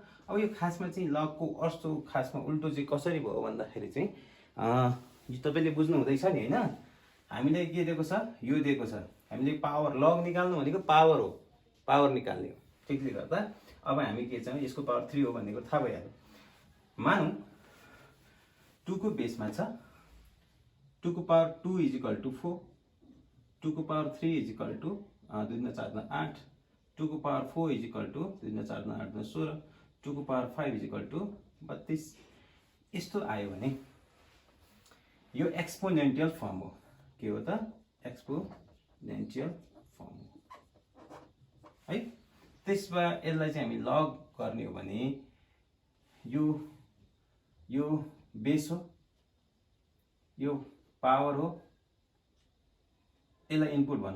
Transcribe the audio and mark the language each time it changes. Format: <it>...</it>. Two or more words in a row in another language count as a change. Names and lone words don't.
<ne>अब यो खासमा चाहिँ लगको अर्को खासमा उल्टो चाहिँ कसरी भयो भन्दाखेरि चाहिँ यो तपाईँले बुझ्नु हुँदैछ नि होइन। हामीले के दिएको छ, यो दिएको छ, हामीले</ne> <en>power log</en> <ne>निकाल्नु भनेको पावर हो, पावर निकाल्ने हो। त्यसले गर्दा अब हामी के छ, यसको पावर 3 हो भनेको थाहा भइहाल्यो। मानौँ 2 को बेसमा छ, 2 को पावर 2</ne> <en>is equal to</en> <ne>4, 2 को पावर 3</ne> <en>is equal to</en> <ne>2 गुणा 4 गुणा 8, 2 को पावर 4</ne> <en>is equal to</en> <ne>2 गुणा 4 गुणा 8 गुणा 16, 2 को पावर 5</ne> <en>is equal to</en> <ne>32। यस्तो आयो भने यो</ne> <en>exponential form</en> <ne>हो। के हो त,</ne> <en>exponential form</en> <ne>हो है। त्यसमा यसलाई चाहिँ हामी लग गर्ने हो भने यो बेस हो, यो पावर हो, यसलाई इनपुट भनौँ।</ne>